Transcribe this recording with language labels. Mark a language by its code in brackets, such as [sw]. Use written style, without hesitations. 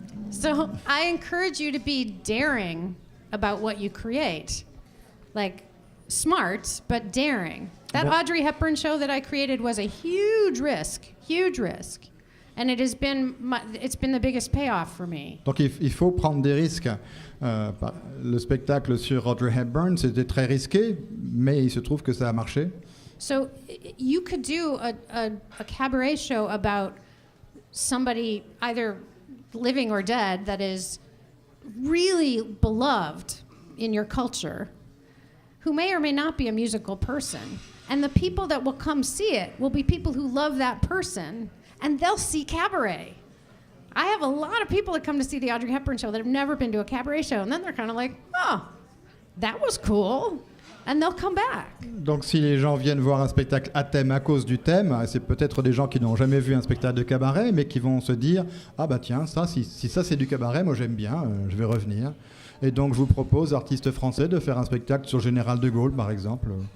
[en] So I encourage you to be daring about what you create. Like, smart, but daring. That Audrey Hepburn show that I created was a huge risk. And it's been the biggest payoff for me. [fr] Donc il faut prendre des risques. Le spectacle sur Audrey Hepburn, c'était très risqué, mais il se trouve que ça a marché. [en] So you could do a cabaret show about somebody either living or dead that is really beloved in your culture, who may or may not be a musical person. And the people that will come see it will be people who love that person, and they'll see cabaret. I have a lot of people that come to see the Audrey Hepburn show that have never been to a cabaret show, and then they're kind of like, oh, that was cool, and they'll come back. [fr] Donc si les gens viennent voir un spectacle à thème à cause du thème, c'est peut-être des gens qui n'ont jamais vu un spectacle de cabaret, mais qui vont se dire, ah bah tiens, ça, si ça c'est du cabaret, moi j'aime bien, je vais revenir. Et donc je vous propose, artistes français, de faire un spectacle sur Général de Gaulle, par exemple.